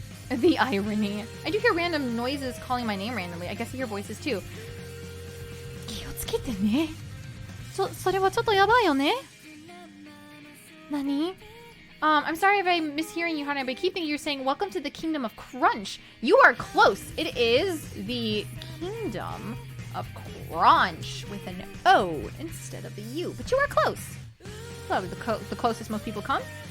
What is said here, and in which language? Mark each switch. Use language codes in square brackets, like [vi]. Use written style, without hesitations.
[en] The irony. I do hear random noises calling my name randomly. I guess I hear voices too. [ja] 気をつけてね。それはちょっとやばいよね。何? [en] I'm sorry if I'm mishearing you, Harune, but I keep thinking you're saying, welcome to the Kingdom of Crunch. You are close. It is the Kingdom of Crunch with an O instead of the U. But you are close. Probably the closest most people come.